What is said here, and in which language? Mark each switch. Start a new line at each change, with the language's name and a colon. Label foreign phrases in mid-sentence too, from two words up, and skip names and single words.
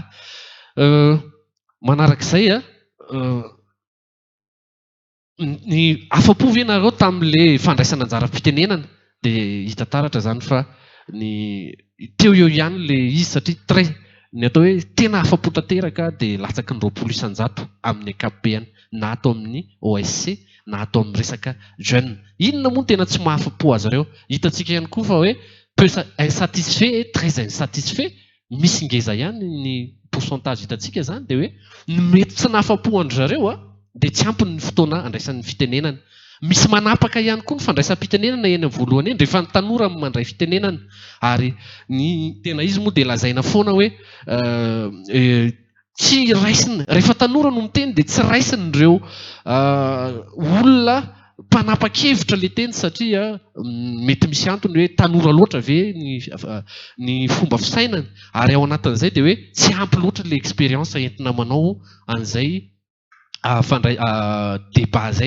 Malagasy: Manarak'izay ny afa-po ve nareo tamin'ilay fandraisana anjara-pitenenana dia hita taratra zany fa ny teo eo ihany ilay izy satria très ny atao hoe tena afa-po tanteraka dia latsaky ny 20 isan-jato amin'ny ankapobeny na atao amin'ny OSC na atao amin'ny resaka jeune. Inona moa tena tsy mahafa-po azy ireo? Hitantsika ihany koa fa hoe
French: peu insatisfait, très insatisfait,
Malagasy: misy ngeza ihany ny pourcentage hitantsika zany dia hoe ny mety tsy nahafa-po andry zareo dia tsy ampy ny fotoana andraisan'ny fitenenana. Misy manapaka ihany koa ny fandraisam-pitenenana eny amin'ny voalohany eny rehefa ny tanora mandray fitenenana, ary ny tena izy moa dia lazaina foana hoe tsy raisina rehefa tanora no miteny dia tsy raisina ireo olona mpanapa-kevitra ilay teny satria mety misy antony hoe tanora loatra ve ny fomba fisainana, ary ao anatin'izay dia hoe tsy ampy loatra ilay expérience entina manao an'izay débat izay.